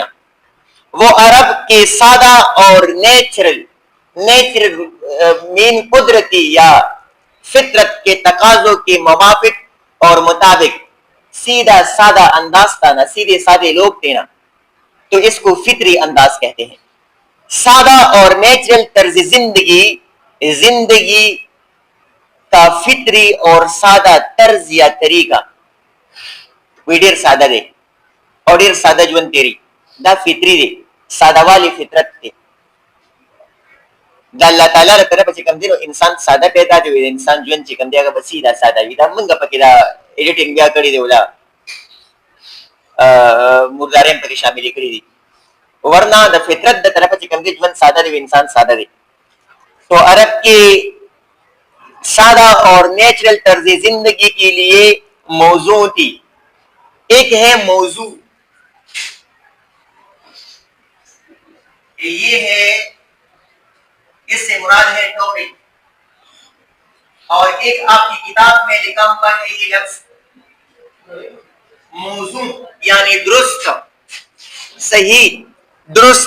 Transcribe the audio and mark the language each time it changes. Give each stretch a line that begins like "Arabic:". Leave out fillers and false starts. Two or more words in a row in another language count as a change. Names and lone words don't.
Urdu: وہ عرب کے سادہ اور
English: natural man
Urdu: قدرتی یا فطرت کے تقاضوں کے موافق اور مطابق سیدھا سادہ انداز تھا نا، سیدھے سادے لوگ تھے نا، تو اس کو فطری انداز کہتے ہیں. سادہ اور نیچرل طرز زندگی کا فطری اور سادہ طرز یا طریقہ
Pashto: وی ډیر ساده دی او ډیر ساده ژوند تیری، دا فطری دی، ساده والی فطرت دی. دا الله تعالی له طرفه چې کوم دی نو انسان ساده پیدا دی، انسان ژوند چې کوم دی هغه به سیده ساده وي. دا موږ پکې دا ایډیټینګ بیا کړی دی ولا مرداریم پکې شامل کړی دي، ورنہ د فطرت د طرفه چې کوم دی ژوند ساده دی، انسان ساده دی.
Urdu: تو عرب کی سادہ اور نیچرل طرز زندگی کے لیے موضوع تھی. ایک ہے موضوع، یہ ہے اس سے مراد ہے ٹاپک، اور ایک آپ کی کتاب میں لکھا ہوا ہے یہ لفظ موضوع یعنی درست، صحیح، درست.